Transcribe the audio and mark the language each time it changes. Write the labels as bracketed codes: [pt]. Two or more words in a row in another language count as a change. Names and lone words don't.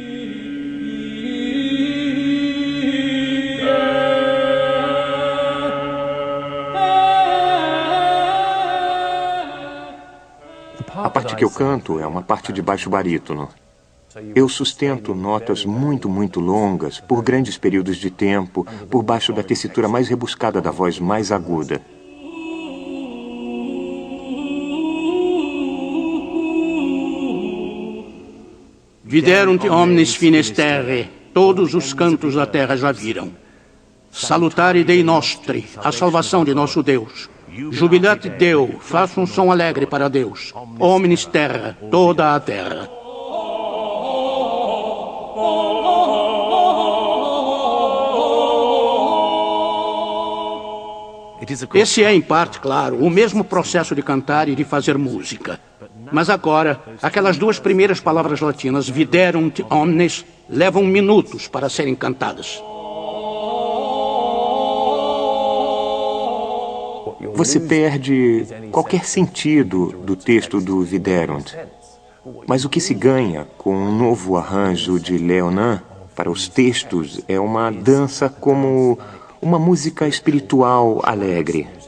[pt] A parte que eu canto é uma parte de baixo barítono. Eu sustento notas muito, muito longas, por grandes períodos de tempo, por baixo da tessitura mais rebuscada da voz mais aguda. [la] Viderunt omnes fines terrae, [pt] todos os cantos da terra já viram. [la] Salutare Dei nostri, [pt] a salvação de nosso Deus. [la] Jubilate Deo, [pt] faça um som alegre para Deus. [la] Omnis terra, [pt] toda a terra. Esse é, em parte, claro, o mesmo processo de cantar e de fazer música. Mas agora, aquelas duas primeiras palavras latinas, [la] Viderunt omnes, [pt] levam minutos para serem cantadas. Você perde qualquer sentido do texto do Viderunt. Mas o que se ganha com um novo arranjo de Leonin para os textos é uma dança como uma música espiritual alegre.